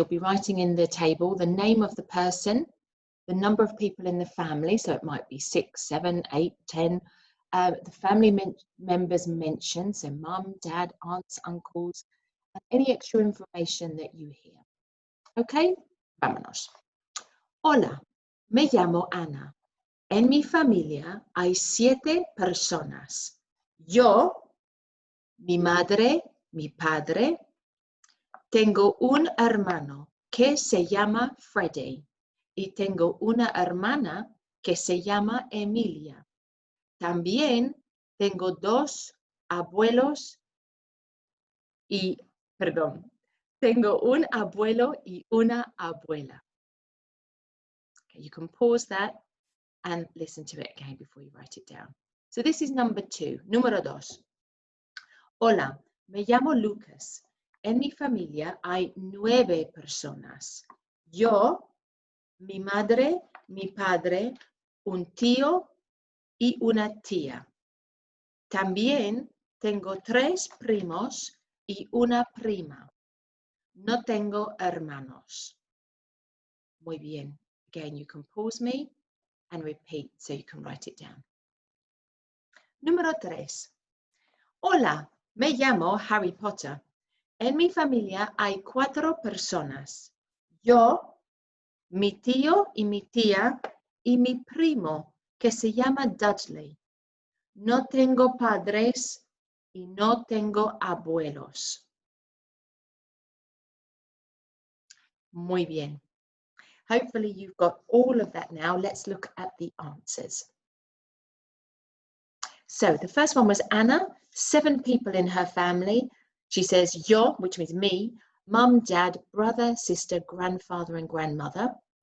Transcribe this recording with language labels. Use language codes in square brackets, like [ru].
[en] You'll be writing in the table the name of the person, the number of people in the family, so it might be 6, 7, 8, 10, the family members mentioned, so mum, dad, aunts, uncles, and any extra information that you hear. [es] Okay, vámonos. Hola, me llamo Ana. En mi familia hay 7 personas. Yo, mi madre, mi padre. Tengo un hermano que se llama Freddy y tengo una hermana que se llama Emilia. También tengo 2 abuelos y, Tengo un abuelo y una abuela. [en] Okay, you can pause that and listen to it again before you write it down. So this is number 2. [es] Número 2. Hola, me llamo Lucas. En mi familia hay 9 personas. Yo, mi madre, mi padre, un tío y una tía. También tengo 3 primos y una prima. No tengo hermanos. Muy bien. [en] Again, you can pause me and repeat so you can write it down. [es] Número 3. Hola, me llamo Harry Potter. En mi familia hay 4 personas. Yo, mi tío y mi tía y mi primo que se llama Dudley. No tengo padres y no tengo abuelos. Muy bien. [en] Hopefully you've got all of that now. Let's look at the answers. So the first one was Anna, 7 people in her family. She says yo, which means me, mum, dad, brother, sister, grandfather and grandmother.